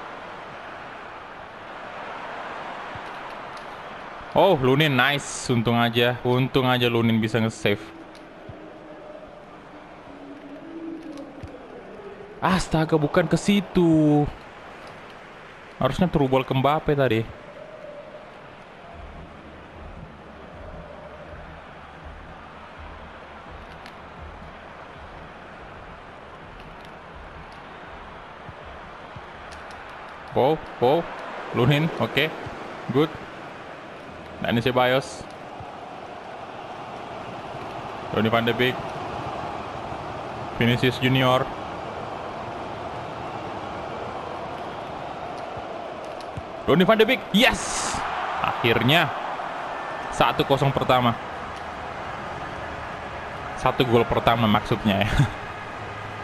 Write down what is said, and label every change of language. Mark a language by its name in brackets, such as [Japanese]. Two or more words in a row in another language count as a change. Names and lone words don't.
[Indonesian] Oh, Lunin nice, untung aja Lunin bisa nge-save. Astaga, bukan ke situ. Harusnya [English] through ball [Indonesian] ke Mbappe tadi. Lunin, oke. Good. Dani Ceballos, Donny van de Beek, Vinicius Junior, Donny van de Beek, yes! Akhirnya 1-0 pertama. 1 gol pertama maksudnya ya.